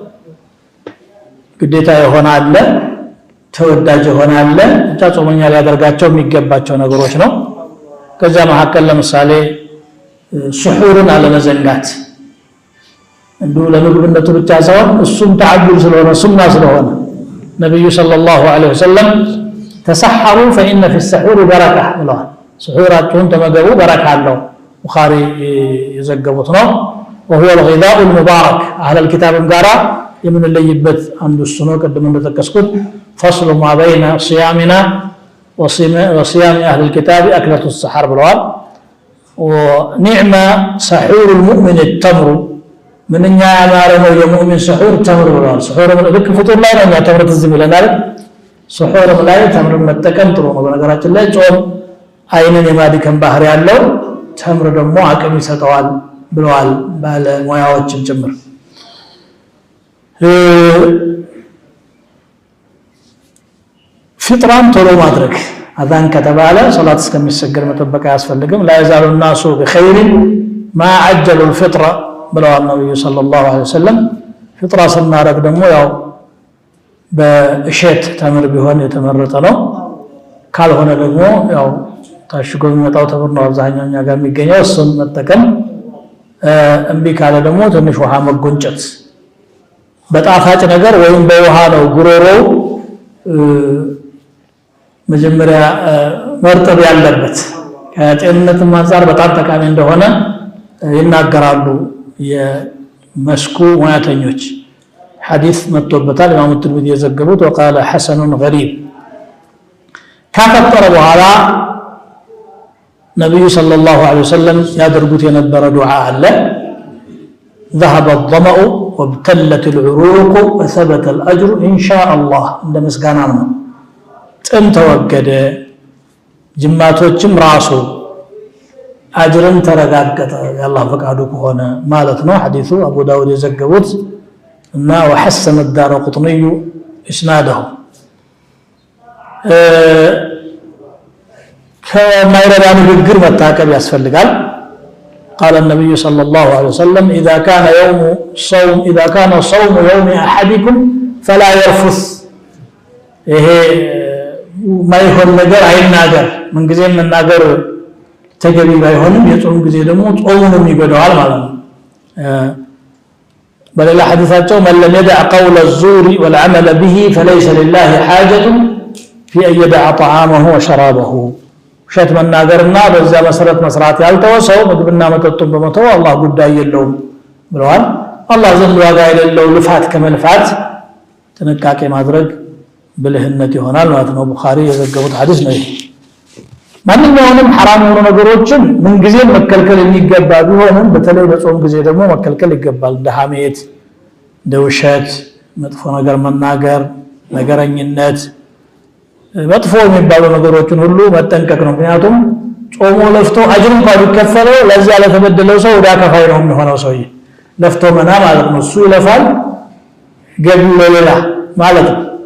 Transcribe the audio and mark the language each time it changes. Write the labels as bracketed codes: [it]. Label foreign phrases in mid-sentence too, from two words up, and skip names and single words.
[am] ግዴታ ይሆናል ተወዳጅ ይሆናል ብቻ ጾመኛ ሊያደርጋቸው የሚገባቸው ነገሮች ነው ከዛ መሐከል ለምሳሌ ሱሑርን አለመዘንጋት እንዱ ለምግብነቱ ብቻ ሳይሆን እሱም ተዓቡድ ስለሆነ ሱና ስለሆነ ነብዩ [ar] صلى الله عليه وسلم [am] ተሰሐሩ [ar] فإن في السحور بركة [am] ብለዋል ሱሑራቸውን ተመገቡ በረካ አለው ቡኻሪ የዘገቡት ነው [ar] وهو الغذاء المبارك اهل الكتاب [am] ጋራ የምንለይበት አንዱ እሱ ነው ቀደም እንደተከስኩት [ar] فصل ما بين صيامنا وصيام اهل الكتاب اكلة السحر [am] ብለዋል [ar] ونعم سحور المؤمن التمر [am] ምንኛ ያማረ ነው የሙእሚን ስሑር ተምር ብለዋል ስሑር ልክ ፍጡር ላይ ነው ተምር ትዝም ይለናል ስሑር ላይ ተምር መጠቀም ጥሩ ነው በነገራችን ላይ ጾም አይንን የማድከም ባህሪ ያለው ተምር ደግሞ አቅም ይሰጠዋል ብለዋል ባለ ሙያዎችን ጭምር ፍጥራን ቶሎ ማድረግ አዛን ከተባለ ሶላት እስከሚሰገድ መጠበቅ ያስፈልግም [ar] لا يزال الناس بخير ما عجلوا الفطر [am] ብለዋል ነብዩ [ar] صلى الله عليه وسلم [am] ፍጥራ ስናረግ ደግሞ ያው በእሸት ተምር ቢሆን የተመረጠ ነው ካልሆነ ደግሞ ያው ታሽጎ የሚመጣው ተምር ነው አብዛኛው እኛ ጋር የሚገኘው እሱን መጠቀም እንቢ ካለ ደግሞ ትንሽ ውሃ መጎንጨት በጣፋጭ ነገር ወይም በውሃ ነው ጉሮሮው መጀመሪያ መርጠብ ያለበት ከጤንነትም አንፃር በጣም ጠቃሚ እንደሆነ ይናገራሉ መስኩ ሙያተኞች ሐዲስ መጥቶበታል ኢማሙ ትርሚዚ የዘገቡት [ar] وقال حسن غريب [am] ካፈጠረ በኋላ ነብዩ [ar] صلى الله عليه وسلم [am] ያደርጉት የነበረ ዱዓ አለ [ar] ذهب الظمأ وابتلت العروق وثبت الأجر إن شاء الله [am] እንደ ምስጋና ነው ጥም ተወገደ ጅማቶችም ራሱ አጅርን ተረጋገጠ ያላህ ፈቃዱ ከሆነ ማለት ነው ሐዲሱ አቡ ዳውድ የዘገቡት እና [ar] وحسن الدارقطني اسناده كما يرى [am] ንግግር መታቀብ ያስፈልጋል [ar] قال النبي صلى الله عليه وسلم إذا كان صوم يوم أحدكم فلا يرفث [am] ይሄ ማይሆን ነገር አይናገር ምን ጊዜ መናገር ተገቢ ባይሆንም የጾም ጊዜ ደግሞ ጾሙንም ይገደዋል ማለት ነው በሌላ ሐዲሳቸው [ar] من لم يدع قول الزور والعمل به فليس لله حاجة في أن يدع طعامه وشرابه [am] ሸት መናገርና በዛ መሰረት መስራት ያልተወሰው ምግብና መጠጡን በመተው አላህ ጉዳይ የለውም ብለዋል አላህ ዘንድ ዋጋ የሌለው ልፋት ከመልፋት ጥንቃቄ ማድረግ ብልህነት ይሆናል ማለት ነው ቡኻሪ የዘገቡት ሐዲስ ነው ማንኛውንም حرام የሆኑ ነገሮችን ምን ጊዜ መከልከል የሚገባ ቢሆንም በተለይ በጾም ጊዜ ደግሞ መከልከል ይገባል እንደ ሐሜት እንደ ውሸት መጥፎ ነገር መናገር ነገረኝነት መጥፎ የሚባሉ ነገሮችን ሁሉ መጠንቀቅ ነው ምክንያቱም ጾሙ ለፍቶ አጅር እንኳን ቢከፈለው ለዛ ለተበደለው ሰው ወዳ ከፋይ ነው የሚሆነው ሰው ለፍቶ መና ማለት ነው እሱ ይለፋል ገቢ ለሌላ ማለት ነው